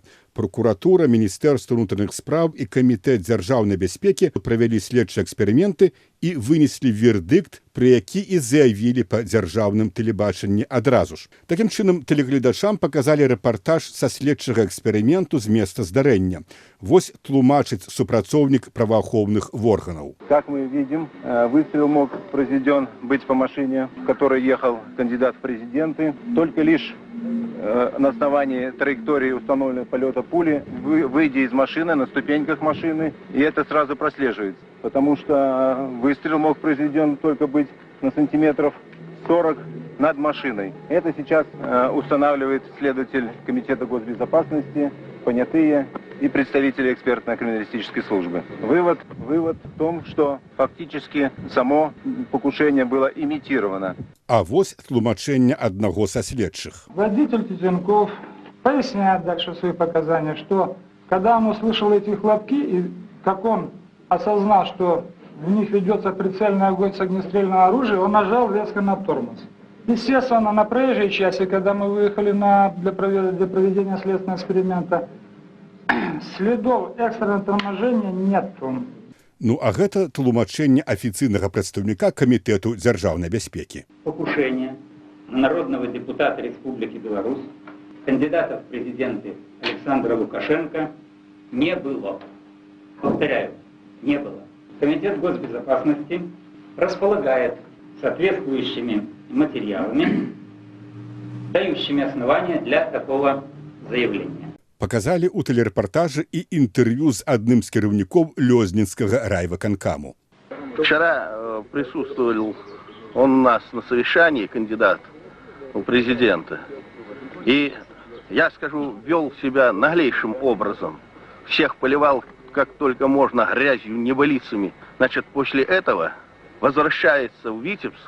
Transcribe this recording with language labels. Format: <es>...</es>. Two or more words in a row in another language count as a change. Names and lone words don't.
<be>Прокуратура, Міністэрства ўнутраных спраў і Камітэт дзяржаўнай бяспекі правялі следчыя эксперыменты і вынеслі вердыкт, пры які і заявілі па дзяржаўным тэлебачанні адразу ж. Такім чынам, тэлегледачам паказалі рэпартаж са следчага эксперыменту з места здарэння. Вось тлумачыць супрацоўнік праваахоўных органаў.</be> <ru>Как мы видим, выстрел мог произведен быть по машине, в которой ехал кандидат в президенты, только лишь на основании траектории установленного полета пули, выйдя из машины, на ступеньках машины, и это сразу прослеживается, потому что выстрел мог произведен только быть на сантиметров 40 над машиной. Это сейчас устанавливает следователь Комитета госбезопасности, понятые и представители экспертно-криминалистической службы. Вывод в том, что фактически само покушение было имитировано.</ru> <be>А вось тлумачэнне аднаго са следчых.</be> <ru>Водитель Цецянков поясняет дальше в своих показаниях, что когда он услышал эти хлопки, и как он осознал, что в них ведется прицельный огонь с огнестрельного оружия, он нажал резко на тормоз. Естественно, на проезжей части, когда мы выехали для проведения следственного эксперимента, следов экстренного торможения нету.</ru> <be>Ну, а гэта тлумачэнне афіцыйнага прадстаўніка Камітэту дзяржаўнай бяспекі.</be> <ru>Покушение на народного депутата Республики Беларусь, кандидата в президенты Александра Лукашенко не было. Повторяю, не было. Комитет госбезопасности располагает соответствующими материалами, дающими основания для такого заявления.</ru> <be>Паказалі ў тэлерэпартажы і інтэрв'ю з адным з кіраўнікоў Лёзнінскага райвыканкаму.</be> <ru>Вчера присутствовал он у нас на совещании, кандидат в президенты. И, я скажу, вел себя наглейшим образом. Всех поливал как только можно грязью, небылицами. Значит, после этого возвращается в Витебск.</ru>